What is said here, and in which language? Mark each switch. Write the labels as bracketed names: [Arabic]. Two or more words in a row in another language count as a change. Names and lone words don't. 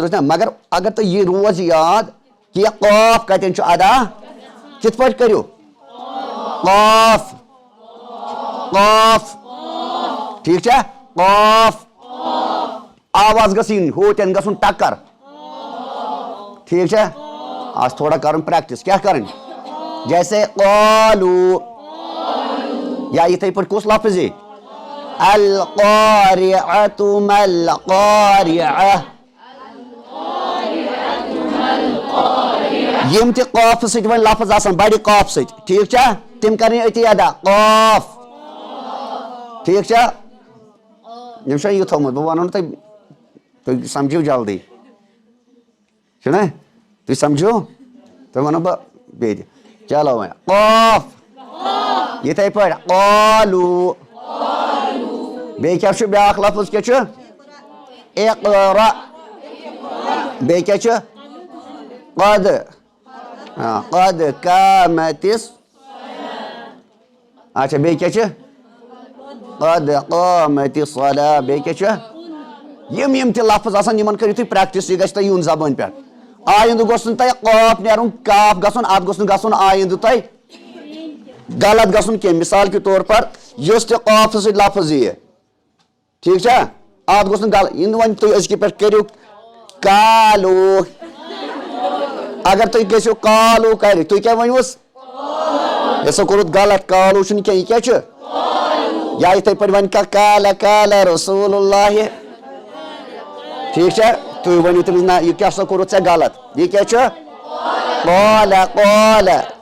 [Kashmiri] روزِ مگر اگر تۄہہِ یہِ روزِ یاد کہِ یہِ قاف کتٮ۪ن چھُ ادا کِتھ پٲٹھۍ کٔرِو قاف قاف ٹھیٖک چھا قاف آواز گٔژھ یِنۍ ہوتٮ۪ن گژھُن ٹکر ٹھیٖک چھا آز تھوڑا کرُن پریکٹِس کیٛاہ کَرٕنۍ جیسے قالوٗ یا یِتھٕے پٲٹھۍ کُس لفظ یی [Arabic] القارعة ما القارعة [Kashmiri] یم تہ قاف سۭتۍ وۄنۍ لفظ آسان بڑِ قاف سۭتۍ ٹھیٖک چھا تِم کرٕنۍ أتی ادا قاف ٹھیٖک چھا یِم چھا یہِ تھوٚمُت بہٕ وَنو نہٕ تۄہہِ تُہۍ سمجھِو جلدی چھُنہ تُہۍ سمجھِو تۄہہِ وَنو بہٕ بیٚیہِ تہِ چلو وۄنۍ قاف یِتھَے پٲٹھۍ قالوٗ بیٚیہِ کیٛاہ چھُ بیٛاکھ لفظ کیٛاہ چھُ اقرا بیٚیہِ کیٛاہ چھُ قد قد قامتِس اچھا بیٚیہِ کیٛاہ چھُ [Arabic] قد قامتِ الصلاة [Kashmiri] بیٚیہِ کیٛاہ چھُ یِم تہِ لفظ آسان یِمن کٔرِو تُہۍ پرٛیکٹِس یہِ گژھِ تۄہہِ یُن زبٲنۍ پٮ۪ٹھ آیندٕ گوٚژھ نہٕ تۄہہِ قاف نیرُن کاف گژھُن اَتھ گوٚژھ نہٕ گژھُن آیندٕ تۄہہِ غلط گژھُن کینٛہہ [Urdu] مثال کے طور پر [Kashmiri] یُس تہِ قافہٕ سۭتۍ لفظ یِیہِ ٹھیٖک چھا اَتھ گوٚژھ نہٕ غلط یِنہٕ وۄنۍ تُہۍ أزکہِ پٮ۪ٹھ کٔرِو کالوٗ اگر تُہۍ گٔژھِو کالوٗ کرِ تُہۍ کیٛاہ ؤنۍوُس یہِ کوٚرُتھ غلط کالوٗ چھُنہٕ کینٛہہ یہِ کیٛاہ چھُ یا یِتھَے پٲٹھۍ وَنہِ کانٛہہ کالہ کالہ رسوٗل اللہِ ٹھیٖک چھا تُہۍ ؤنِو تٔمِس نہ یہِ کیٛاہ سا کوٚرُتھ ژےٚ غلط یہِ کیٛاہ چھُ قالہ قالہ